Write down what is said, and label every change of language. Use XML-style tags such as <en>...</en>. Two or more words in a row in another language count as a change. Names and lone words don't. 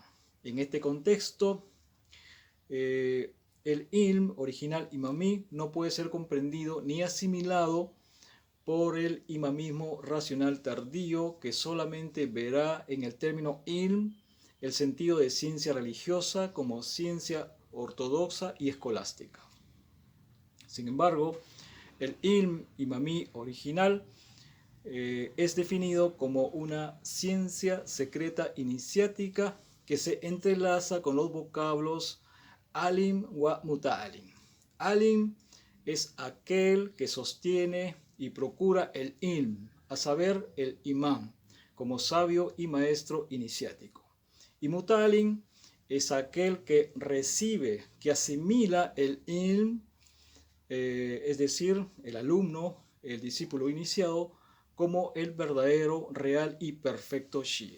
<es>En este contexto, el ilm original imamí no puede ser comprendido ni asimilado por el imamismo racional tardío, que solamente verá en el término ilm el sentido de ciencia religiosa como ciencia ortodoxa y escolástica. Sin embargo, el ilm imamí original es definido como una ciencia secreta iniciática que se entrelaza con los vocablos</es> <ar>عالم ومتعلم.</ar> <es>Alim es aquel que sostiene y procura el ilm, a saber, el imán, como sabio y maestro iniciático. Y muta'alim es aquel que recibe, que asimila el ilm, es decir, el alumno, el discípulo iniciado, como el verdadero, real y perfecto Shi'e.</es>